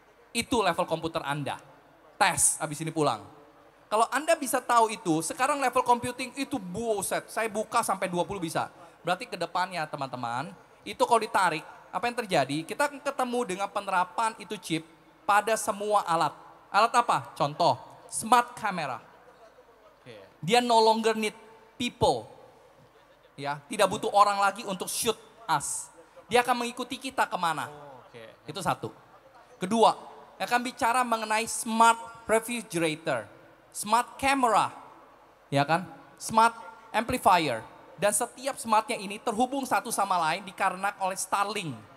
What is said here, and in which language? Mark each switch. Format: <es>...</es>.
<id>Itu level komputer Anda. Tes, habis ini pulang. Kalau Anda bisa tahu itu, sekarang level computing itu buset, saya buka sampai 20 bisa. Berarti ke depannya teman-teman, itu kalau ditarik, apa yang terjadi? Kita akan ketemu dengan penerapan itu chip pada semua alat. Alat apa? Contoh, smart camera. Dia</id> <en>no longer need people.</en> <id>Ya, tidak butuh orang lagi untuk</id> <en>shoot us.</en> <id>Dia akan mengikuti kita kemana. Itu satu. Kedua, akan bicara mengenai smart refrigerator, smart camera, ya kan, smart amplifier. Dan setiap smartnya ini terhubung satu sama lain dikarenakan oleh Starlink.</id>